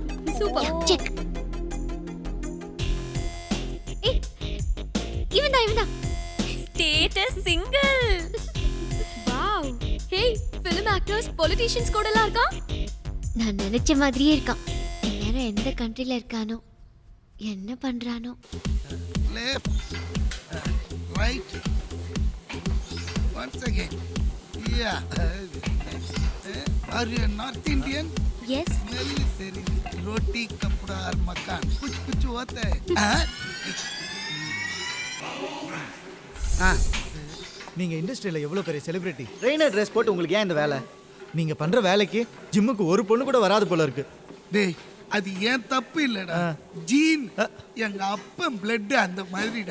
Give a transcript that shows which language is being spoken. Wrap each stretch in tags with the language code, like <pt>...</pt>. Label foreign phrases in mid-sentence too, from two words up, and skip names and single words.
<en>Super. Check.</en> <ta>ஏய், இவன்தான்.</ta> <en>status single.</en> <ta>வாவ். ஹே,</ta> <en>film actors,</en> <ta>பொலிட்டிஷியன்ஸ் கூட எல்லாம் இருக்கான். நான் நினைச்ச மாதிரியே இருக்கான். இந்நேரம் எந்த கண்ட்ரில இருக்கானோ, என்ன பண்றானோ?</ta> <en>Left, right, once again. Yeah. Are you a North Indian? Yes.</en> <ta>Smell தெரியுது.</ta> <hi>रोटी कपड़ा और मकान कुछ होता है.</hi> <ta>நீங்க இண்டஸ்ட்ரியில எவ்வளவு பெரிய செலிபிரிட்டி,</ta> <en>trainer dress</en> <ta>போட்டு உங்களுக்கு ஏன் இந்த வேலை? நீங்க பண்ற வேலைக்கு ஜிம்முக்கு ஒரு பொண்ணு கூட வராது போல இருக்கு. டேய், அது ஏன் தப்பு இல்லடா, ஜீன். எங்க அப்பன் பிளட் அந்த மாதிரிடா.</ta>